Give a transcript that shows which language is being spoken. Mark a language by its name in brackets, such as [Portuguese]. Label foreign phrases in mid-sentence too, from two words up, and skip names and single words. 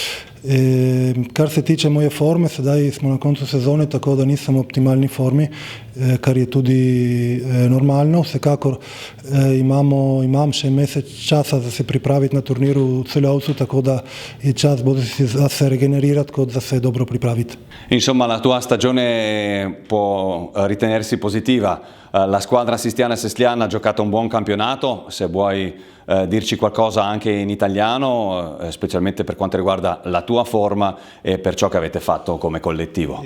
[Slovenian] Kar se tiče moje forme, sedaj smo na koncu sezone, tako da nisem v optimalni formi, kar je tudi normalno. Vsekakor imam še mesec časa, da se pripraviti na turniru v Celovcu, tako da je čas bolj da se regenerirati, kot da se dobro pripraviti. [Italian] Insomma, la tua stagione può ritenersi positiva. La squadra Sistjana Sesljana ha giocato un buon campionato, se vuoi dirci qualcosa anche in italiano, specialmente per quanto riguarda la tua forma e per ciò che avete fatto come collettivo.